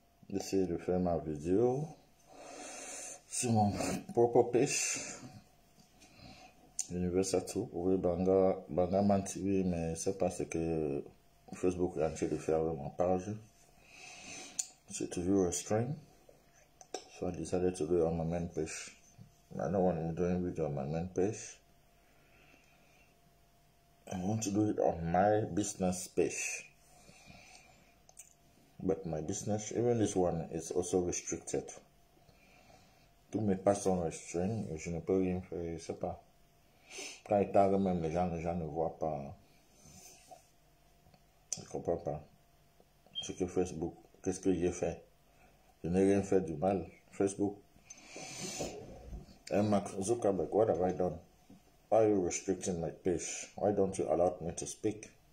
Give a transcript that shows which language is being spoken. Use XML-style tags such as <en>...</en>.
<fr>d'essayer de faire ma vidéo sur mon propre page. Universal Tour, oui, Banga Man TV, mais c'est pas ce que Facebook est en train de faire avec ma page. C'est toujours</fr> <en>restrained. So I decided to do it on my main page. I don't want to be doing video on my main page. I want to do it on my business page. But my business, even this one, is also restricted.</en> <fr>Tous mes pages sont restreints et je ne peux rien faire, je sais pas. Quand ils taguent même les gens ne voient pas. Je ne comprends pas. Ce que Facebook, qu'est-ce que j'ai fait? Je n'ai rien fait du mal. Facebook.</fr> <en>And Mark Zuckerberg, what have I done? Why are you restricting my page? Why don't you allow me to speak?</en>